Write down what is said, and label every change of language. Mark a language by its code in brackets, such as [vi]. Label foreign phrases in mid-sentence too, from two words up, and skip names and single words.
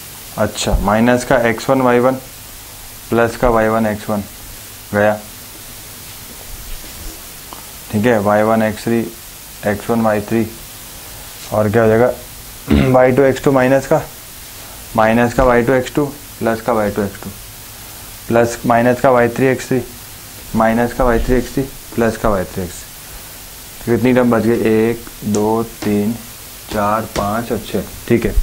[hi] अच्छा, माइनस का x1 y1 प्लस का y1 x1 गया, ठीक है, y1 x3 x1 y3, और क्या हो जाएगा y2 x2 माइनस का y2 x2 प्लस का y2 x2 प्लस माइनस का y3 x3 माइनस का y3 x3 प्लस का y3 x3। तो कितनी टर्म बच गई, 1 2 3 4 5 और 6, ठीक है।